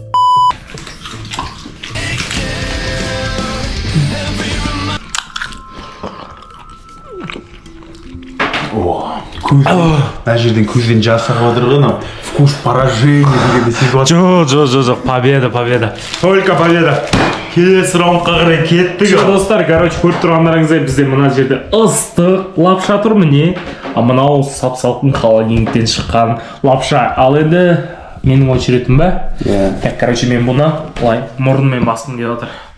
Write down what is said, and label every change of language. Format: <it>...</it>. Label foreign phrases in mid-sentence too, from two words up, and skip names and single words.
<kk>Мына жерден көзден жас ағып отыр ғой,</kk> <ru>вкус поражения</ru> <kk>дегенді сезіп отыр. Жоқ,</kk> <ru>победа. Только победа.</ru> <kk>Келесі раундқа қарай кеттік. Достар, короче, көріп тұрғандарыңыздай бізде мына жерде ыстық лапша тұр міне. А мынау сап-салқын холодильниктен шыққан лапша. Ал енді менің очеретім ба?</kk> <ru>Так, короче,</ru> <kk>мен бұны былай мұрныммен басқым келіп отыр.</kk>